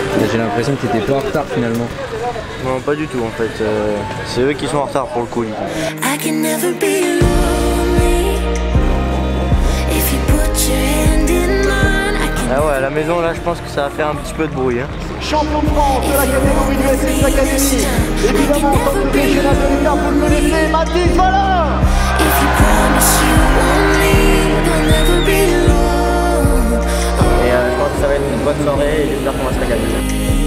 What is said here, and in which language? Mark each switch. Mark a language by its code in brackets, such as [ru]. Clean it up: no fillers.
[fr] J'ai l'impression que t'étais pas en retard finalement. Non, pas du tout en fait, c'est eux qui sont en retard pour le coup. [en] I can never be lonely if you put your hand in mine. [fr] Ah ouais, à la maison là je pense que ça va faire un petit peu de bruit. Hein. Champion de France de la catégorie du SX Academy. Évidemment, comme le championnat de l'État, vous le connaissez, Mathis, voilà. [en] If you promise you won't leave, you'll never be alone. [fr] Et je pense que ça va être une bonne soirée et j'espère qu'on va se régaler.